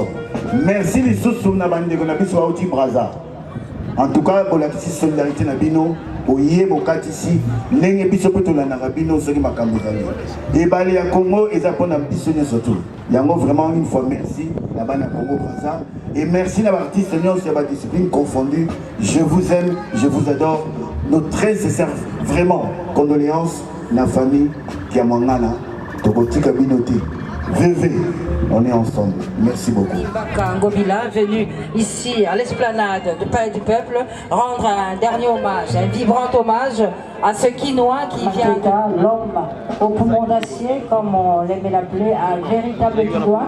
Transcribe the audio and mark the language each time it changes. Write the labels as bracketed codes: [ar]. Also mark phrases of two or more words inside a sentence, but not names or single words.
[ln] Merci lisusu na bandeko na biso bauti braza. [fr] En tout cas [ln] bolakisi solidarité na bino oye bokatisi ndenge biso mpe tolandaka bino soki makambo ezali ebale ya Congo eza mpona biso nyonso tu yango [fr] vraiment une fois merci [ln] na bana Congo braza [fr] et merci [ln] na baartiste nyonso ya badiscipline confondue. [fr] Je vous aime, je vous adore. Nos très sincères vraiment condoléances na famille qui a [ln] mangana tokotika binote [fr] VV. On est ensemble. Merci beaucoup. Ngobila, venu ici à l'esplanade du Palais du Peuple, rendre un dernier hommage, un vibrant hommage à ce Quinois qui vient de l'homme au poumon d'acier, comme on l'aimait l'appeler, un véritable Quinois.